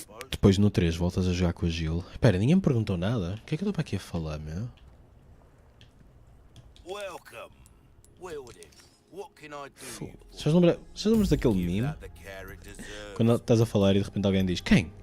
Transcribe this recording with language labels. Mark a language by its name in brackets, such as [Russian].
[Portuguese] Depois no 3 voltas a jogar com a Jill. Espera, ninguém me perguntou nada. O que é que eu estou para aqui a falar, meu? [English] Welcome. Wilden, what can I do for you? [Portuguese] Vocês lembram daquele meme? Quando estás a falar e de repente alguém diz: quem?